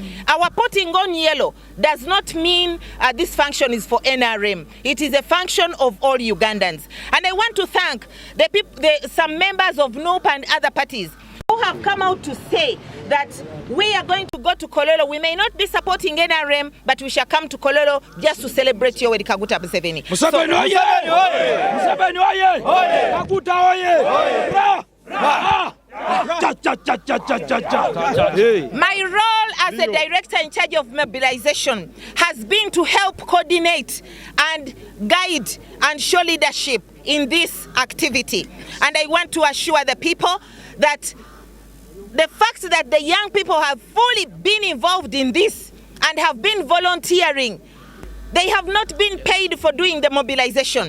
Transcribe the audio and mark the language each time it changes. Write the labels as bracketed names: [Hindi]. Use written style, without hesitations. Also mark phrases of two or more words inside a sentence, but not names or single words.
[English] Our putting on yellow does not mean this function is for NRM. It is a function of all Ugandans. And I want to thank some members of NUP and other parties who have come out to say that we are going to go to Kololo. We may not be supporting NRM, but we shall come to Kololo just to celebrate Yoweri Kaguta Museveni. Museveni oye! Museveni oye! Kaguta oye! My role as a director in charge of mobilization has been to help coordinate and guide and show leadership in this activity. And I want to assure the people that the fact that the young people have fully been involved in this and have been volunteering, they have not been paid for doing the mobilization.